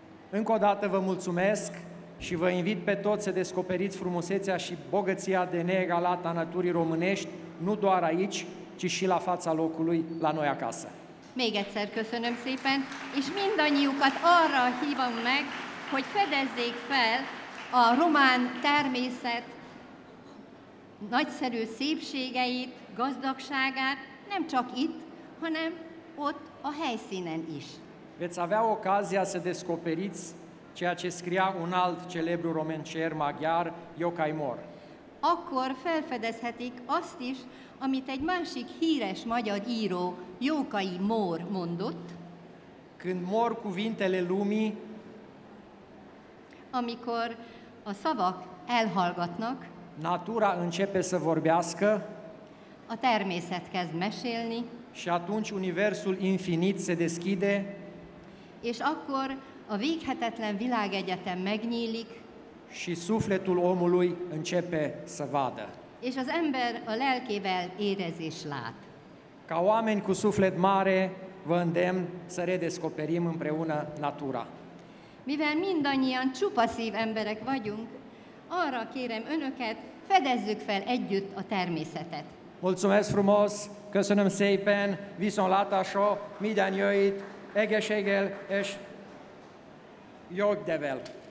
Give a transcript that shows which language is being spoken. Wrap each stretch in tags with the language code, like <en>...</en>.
<ro>Încă o dată vă mulțumesc și vă invit pe toți să descoperiți frumusețea și bogăția de neegalată a naturii românești, nu doar aici, ci și la fața locului, la noi acasă.</ro> <hu>Még egyszer köszönöm szépen, és mindannyiukat arra hívom meg, hogy fedezzék fel a román természet nagyszerű szépségeit, gazdagságát, nem csak itt, hanem ott a helyszínen is.</hu> <ro>Veți avea ocazia să descoperiți ceea ce scria un alt celebru romancer maghiar, Jókai Mór.</ro> <hu>Akkor felfedezhetik azt is, amit egy másik híres magyar író, Jókai Mór mondott,</hu> <ro>Când mor cuvintele lumii,</ro> <hu>amikor a szavak elhallgatnak,</hu> <ro>natura începe să vorbească</ro> <hu>a természet kezd mesélni,</hu> <ro>și atunci universul infinit se deschide</ro> <hu>és akkor a véghetetlen világegyetem megnyílik,</hu> <ro>și sufletul omului începe să vadă.</ro> <hu>és az ember a lelkével érez és lát.</hu> <ro>Ca oameni cu suflet mare, vă îndemn să redescoperim împreună natura.</ro> <hu>Mivel mindannyian csupaszív emberek vagyunk, arra kérem önöket, fedezzük fel együtt a természetet.</hu> <ro>Mulțumesc frumos,</ro> <hu>köszönöm szépen, viszontlátásra, minden jöjjt, egészséggel és jogdevel.</hu>